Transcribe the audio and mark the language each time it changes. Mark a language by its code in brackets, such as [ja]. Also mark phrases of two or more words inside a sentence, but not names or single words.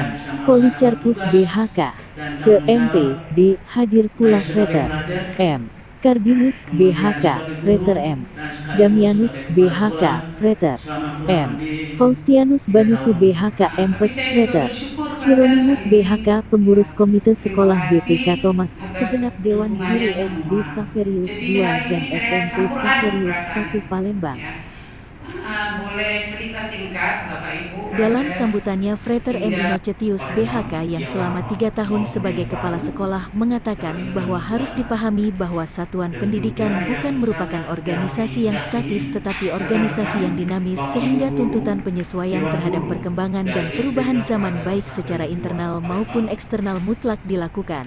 [id] Policarpus BHK, Se-MP, D. Hadir pula Frater M. Kardinus BHK, Frater M. Damianus BHK, Frater M. Faustianus Banusu BHK Empet Frater Hieronymus BHK Pengurus Komite Sekolah BPK Thomas, segenap Dewan Guru SD Xaverius II dan SMP Xaverius I Palembang. Boleh cerita singkat Bapak Ibu. Dalam sambutannya, Frater M. Innocentius BHK yang selama 3 tahun sebagai kepala sekolah mengatakan bahwa harus dipahami bahwa satuan pendidikan bukan merupakan organisasi yang statis tetapi organisasi yang dinamis sehingga tuntutan penyesuaian terhadap perkembangan dan perubahan zaman baik secara internal maupun eksternal mutlak dilakukan.